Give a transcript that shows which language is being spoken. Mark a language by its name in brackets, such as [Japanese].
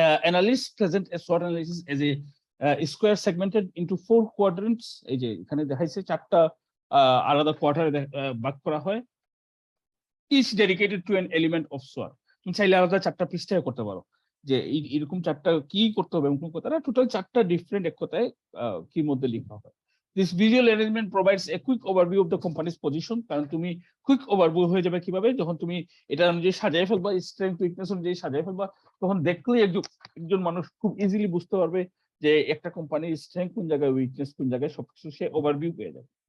[English] Analysts present a SWOT analysis as a square segmented into 4 quadrants. [Bangla] এই যে এখানে দেখাইছে 4টা আলাদা কোয়ার্টারে ভাগ করা হয়। [English] Each dedicated to an element of SWOT. [Bangla] তুমি চাইলে আলাদা 4টা পৃষ্ঠায় করতে পারো যে এরকম 4টা কি করতে হবে এবং কোন কথাটা টোটাল 4টা ডিফারেন্ট এক কথায় কি মধ্যে লেখা হয়। [English] This visual arrangement provides a quick overview of the company's position. [Bangla] কারণ তুমি কুইক ওভারভিউ হয়ে যাবে কিভাবে, যখন তুমি এটা অনুযায়ী সাজায় ফেলবা, স্ট্রেংথ উইকনেস অনুযায়ী সাজায় ফেলবা, তখন দেখলেই একজন মানুষ খুব ইজিলি বুঝতে পারবে যে একটা কোম্পানির স্ট্রেংথ কোন জায়গায়, উইকনেস কোন জায়গায়, সবকিছু সে ওভারভিউ পেয়ে যাবে।